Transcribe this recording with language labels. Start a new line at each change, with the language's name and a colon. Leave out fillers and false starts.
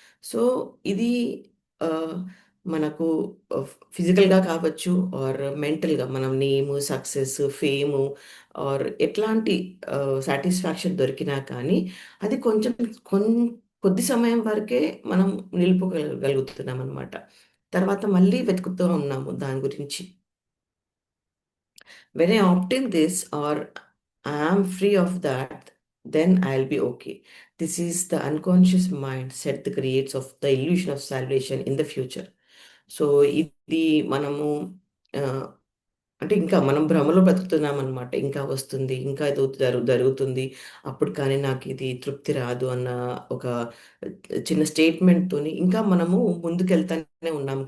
Telugu: So, ఇది ఆహ్, మనకు ఫిజికల్‌గా కావచ్చు ఆర్ మెంటల్‌గా మనం నేము, సక్సెస్, ఫేము ఆర్ ఎట్లాంటి సాటిస్ఫాక్షన్ దొరికినా కానీ అది కొంచెం కొన్ కొద్ది సమయం వరకే మనం నిలుపుకోగలుగుతున్నామనమాట. తర్వాత మళ్ళీ వెతుకుతూ ఉన్నాము దాని గురించి.
English: When I obtain this or I am free of that, then I'll be okay. This is the unconscious mindset that creates of the illusion of salvation in the future.
Telugu: So ఇది మనము ఆహ్, అంటే ఇంకా మనం భ్రమలో బ్రతుకుతున్నామనమాట. ఇంకా వస్తుంది, ఇంకా ఏదో జరుగుతుంది. అప్పుడు కానీ నాకిది తృప్తి రాదు అన్న ఒక చిన్న స్టేట్మెంట్‌తోని ఇంకా మనము ముందుకెళ్తానే ఉన్నాం.